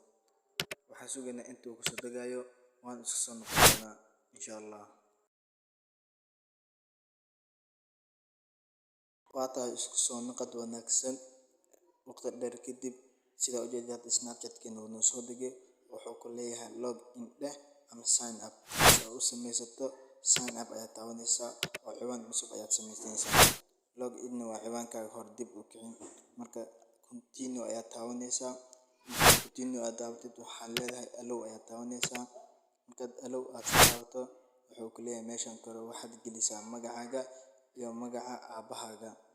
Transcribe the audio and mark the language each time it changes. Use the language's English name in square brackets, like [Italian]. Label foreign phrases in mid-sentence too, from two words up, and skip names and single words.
[Somali] Waxaan sugaynaa intuu ku soo degayo waan isku soo noqonaa insha Allah. Waa tahay isku soo noqod wanaagsan waqti dheer kadib. Sida ujeedo Snapchat-keena wuu soo degay wuxuu ku leeyahay [English] log in [Somali] ama [English] sign up. [Somali] Si aad u samaysato [English] sign up [Somali] ayaad taabanaysaa oo ciwaan cusub ayaad samaysanaysaa. [English] log in [Somali] waa ciwaankaaga hor dib u kicin. Marka continue ayaad taabanaysaa. Continue aad taabatid waxaa leedahay allow ayaad taabanaysaa. Markaad allow aad taabato wuxuu ku leeyahay meeshan kore waxaad gelisaa magacaaga iyo magaca aabahaaga.